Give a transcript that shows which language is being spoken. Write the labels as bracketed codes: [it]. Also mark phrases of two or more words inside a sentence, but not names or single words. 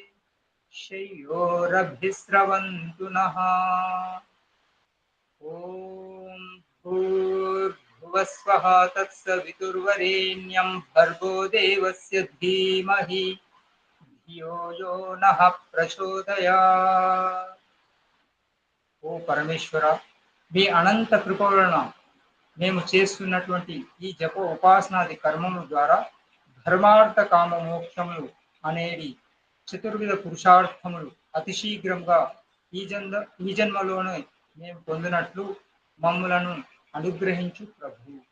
[sa] शय्योरभिस्रवन्तु नः ॐ भूर्भुवस्वः तत्सवितुर्वरेण्यं भर्गो देवस्य धीमहि धियो यो नः ప్రచోదయాత్. [te] ఓ పరమేశ్వర, మీ అనంత కృప వలన మేము చేస్తున్నటువంటి ఈ జప ఉపాసనాది కర్మముల ద్వారా ధర్మార్థ కామ మోక్షములు అనేవి చతుర్విధ పురుషార్థములు అతి శీఘ్రంగా ఈ జన్మలోనే మేము పొందినట్లు మమ్ములను అనుగ్రహించు ప్రభు.